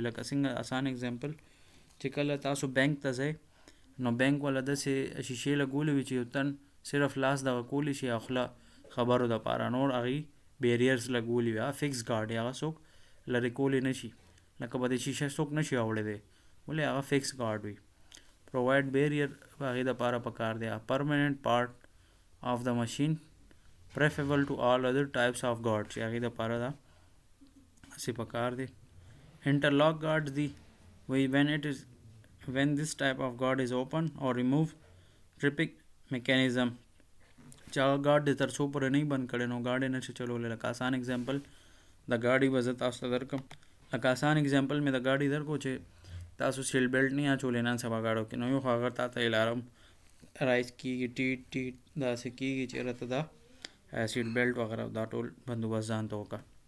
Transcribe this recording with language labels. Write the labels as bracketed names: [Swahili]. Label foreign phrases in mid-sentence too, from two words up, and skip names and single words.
[Pashto] لکه څنګه آسان اگزامپل چې کله تاسو بینک ته ځئ نو بینک والا داسې شیشې لګولې وي چې یو تن صرف لاس دغه کولی شي او خوله خبرو دپاره، نور هغې بیریرز لګولي وي. هغه فکس ګارډ دی، هغه څوک لرې کولی نشي، لکه به د شیشه څوک نشي اوړېدی ولې هغه فکس ګارډ وي. [English] provide barrier [Pashto] هغې دپاره پکار دی. [English] a permanent part of the machine preferable to all other types of guard، [Pashto] چې هغې دپاره دا هسې پکار دی. [English] interlock guards [Pashto] دی وی [English] when this type of guard is open or removed tripping mechanism، [Pashto] چې هغه ګارډ دی تر څو پورې نه بند کړی نو ګاډی نشي چلولی. لکه آسان اگزامپل د ګاډي به زه تاسو ته درکړم، لکه آسان اگزامپل مې د ګاډي درکړو چې تاسو [English] seal belt [Pashto] نه اچولی نن سبا ګاډو کې، نو یو خو هغه تا ته [English] alarm raise [Pashto] کېږي ټیټ ټیټ داسې کېږي چې راته دا [English] seat belt [Pashto] وغیره دا ټول بندوبست ځان ته وکړه.